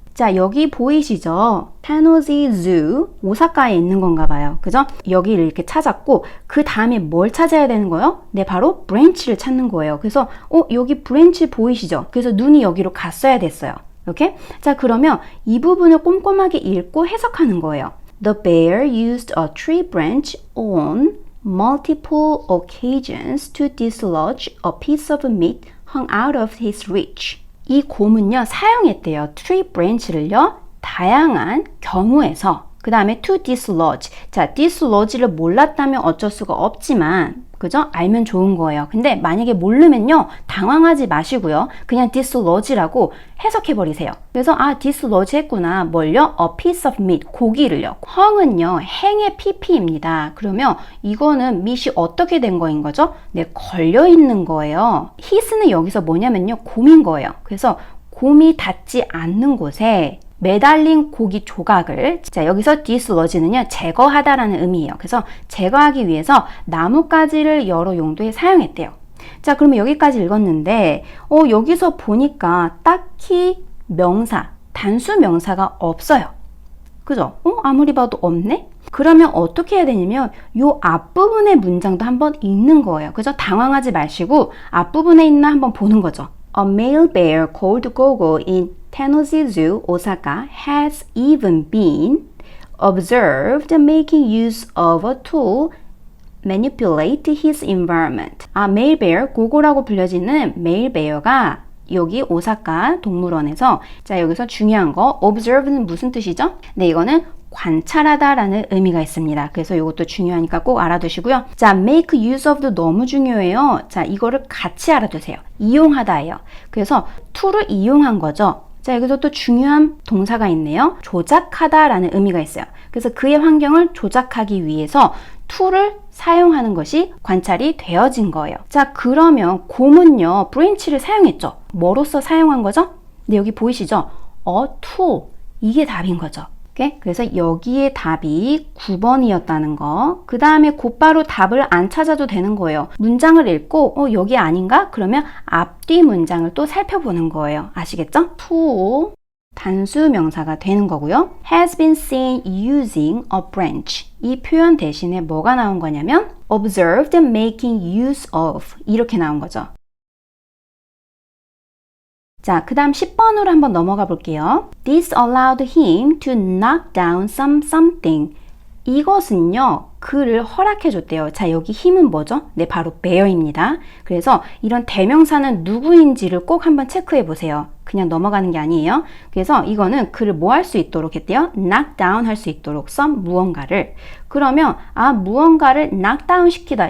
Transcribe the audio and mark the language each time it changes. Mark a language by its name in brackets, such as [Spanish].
[Korean] 자, 여기 보이시죠? 테너시 주, 오사카에 있는 건가 봐요. 그죠? 여기를 이렇게 찾았고 그 다음에 뭘 찾아야 되는 거예요? 네, 바로 브랜치를 찾는 거예요. 그래서 여기 브랜치 보이시죠? 그래서 눈이 여기로 갔어야 됐어요. 오케이? 자, 그러면 이 부분을 꼼꼼하게 읽고 해석하는 거예요. [English] The bear used a tree branch on multiple occasions to dislodge a piece of meat hung out of his reach. [Korean] 이 곰은요, 사용했대요. tree branch를요, 다양한 경우에서. 그 다음에 to dislodge. 자, dislodge를 몰랐다면 어쩔 수가 없지만, 그죠? 알면 좋은 거예요. 근데 만약에 모르면요, 당황하지 마시고요. 그냥 dislodge라고 해석해버리세요. 그래서 dislodge 했구나. 뭘요? [English] a piece of meat. [Korean] 고기를요. hung은요, 행의 pp입니다. 그러면 이거는 meat이 어떻게 된 거인 거죠? 네, 걸려있는 거예요. his는 여기서 뭐냐면요, 곰인 거예요. 그래서 곰이 닿지 않는 곳에 매달린 고기 조각을, 자, 여기서 dislodge는요, 제거하다라는 의미예요. 그래서 제거하기 위해서 나뭇가지를 여러 용도에 사용했대요. 자, 그러면 여기까지 읽었는데, 여기서 보니까 딱히 명사, 단수 명사가 없어요. 그죠? 아무리 봐도 없네? 그러면 어떻게 해야 되냐면, 요 앞부분의 문장도 한번 읽는 거예요. 그죠? 당황하지 마시고, 앞부분에 있나 한번 보는 거죠. [English] A male bear called Gogo in Tennessee Zoo, Osaka, has even been observed making use of a tool manipulate his environment. [Korean] male bear, 고고라고 불려지는 male bear가 여기 오사카 동물원에서, 자, 여기서 중요한 거, observe는 무슨 뜻이죠? 네, 이거는 관찰하다라는 의미가 있습니다. 그래서 이것도 중요하니까 꼭 알아두시고요. 자, make use of도 너무 중요해요. 자, 이거를 같이 알아두세요. 이용하다예요. 그래서 툴을 이용한 거죠. 자, 여기서 또 중요한 동사가 있네요. 조작하다라는 의미가 있어요. 그래서 그의 환경을 조작하기 위해서 툴을 사용하는 것이 관찰이 되어진 거예요. 자, 그러면 곰은요, 브랜치를 사용했죠. 뭐로써 사용한 거죠? 네, 여기 보이시죠? tool. 이게 답인 거죠. 그래서 여기에 답이 9번이었다는 거. 그 다음에 곧바로 답을 안 찾아도 되는 거예요. 문장을 읽고 여기 아닌가? 그러면 앞뒤 문장을 또 살펴보는 거예요. 아시겠죠? to 단수 명사가 되는 거고요. [English] has been seen using a branch. [Korean] 이 표현 대신에 뭐가 나온 거냐면 [English] observed making use of [Korean] 이렇게 나온 거죠. 자, 그 다음 10번으로 한번 넘어가 볼게요. [English] This allowed him to knock down something. [Korean] 이것은요, 그를 허락해 줬대요. 자, 여기 힘은 뭐죠? 네, 바로 bear입니다. 그래서 이런 대명사는 누구인지를 꼭 한번 체크해 보세요. 그냥 넘어가는 게 아니에요. 그래서 이거는 그를 뭐 할 수 있도록 했대요? knock down 할 수 있도록 some 무언가를. 그러면 무언가를 knock down 시키다.